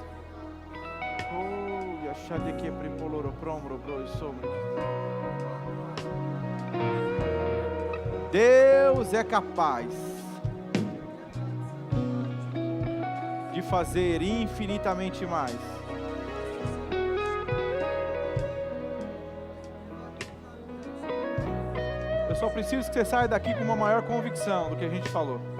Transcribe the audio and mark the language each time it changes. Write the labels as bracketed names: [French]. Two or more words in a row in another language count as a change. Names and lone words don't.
[Portuguese] Oh, ya shade che prepoloro promro bro sopra. Deus é capaz de fazer infinitamente mais. Eu só preciso que você saia daqui com uma maior convicção do que a gente falou.